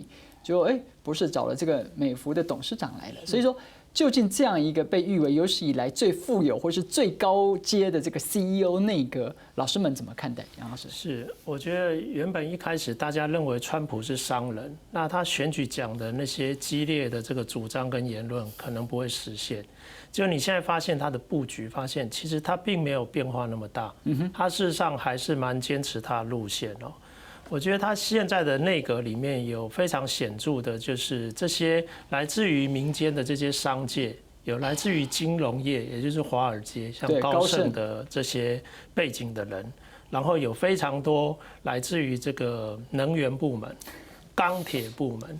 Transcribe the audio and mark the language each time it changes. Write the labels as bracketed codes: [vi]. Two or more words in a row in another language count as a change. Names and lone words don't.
[zh] 就不是找了這個美孚的董事長來了，所以說究竟這樣一個被譽為有史以來最富有或是最高階的這個 CEO 內閣，老師們怎麼看待？楊老師是，我覺得原本一開始大家認為川普是商人，那他選舉講的那些激烈的這個主張跟言論可能不會實現。就你現在發現他的佈局，發現其實他並沒有變化那麼大，他事實上還是蠻堅持他的路線哦。我覺得他現在的內閣裡面有非常顯著的，就是這些來自於民間的這些商界，有來自於金融業，也就是華爾街，像高盛的這些背景的人，然後有非常多來自於這個能源部門， 钢铁部门